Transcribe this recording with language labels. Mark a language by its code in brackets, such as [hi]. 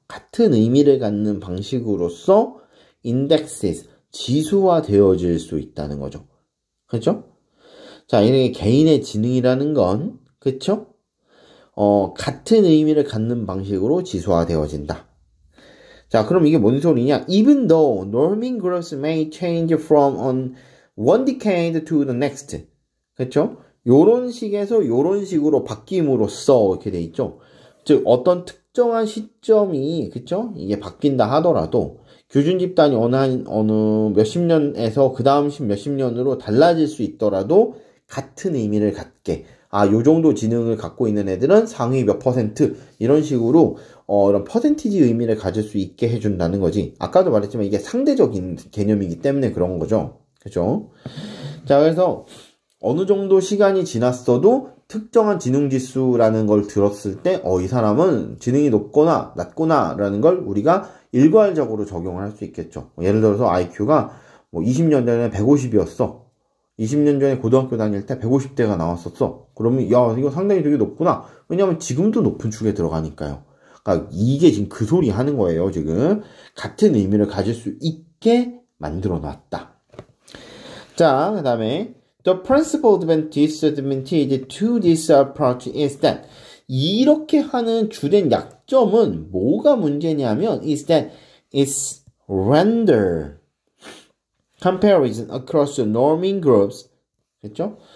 [ko] 같은 의미를 갖는 방식으로서 indexes, 지수화되어질 수 있다는 거죠. 그쵸? 자, 이렇게 개인의 지능이라는 건, 그쵸? 같은 의미를 갖는 방식으로 지수화되어진다. 자, 그럼 이게 뭔 소리냐? [en] Even though norming groups may change from one decade to the next. [ko] 그쵸? 요런 식에서 요런 식으로 바뀜으로써 이렇게 돼 있죠. 즉, 어떤 특정한 시점이, 그쵸? 이게 바뀐다 하더라도, 규준 집단이 어느 몇십 년에서 그 다음 몇십 년으로 달라질 수 있더라도, 같은 의미를 갖게. 아, 요 정도 지능을 갖고 있는 애들은 상위 몇 %, 이런 식으로, 이런 퍼센티지 의미를 가질 수 있게 해준다는 거지. 아까도 말했지만 이게 상대적인 개념이기 때문에 그런 거죠. 그죠? 자, 그래서, 어느 정도 시간이 지났어도 특정한 지능지수라는 걸 들었을 때, 이 사람은 지능이 높거나 낮구나 라는 걸 우리가 일괄적으로 적용을 할 수 있겠죠. 예를 들어서 IQ가 20년 전에 150이었어. 20년 전에 고등학교 다닐 때 150대가 나왔었어. 그러면 야, 이거 상당히 되게 높구나. 왜냐하면 지금도 높은 축에 들어가니까요. 그러니까 이게 지금 그 소리 하는 거예요. 지금 같은 의미를 가질 수 있게 만들어 놨다. 자, 그 다음에 [en] The principal disadvantage to this approach is that [ko] 이렇게 하는 주된 약점은 뭐가 문제냐면 [en] is that it's render comparison across the norming groups [ko] 그렇죠?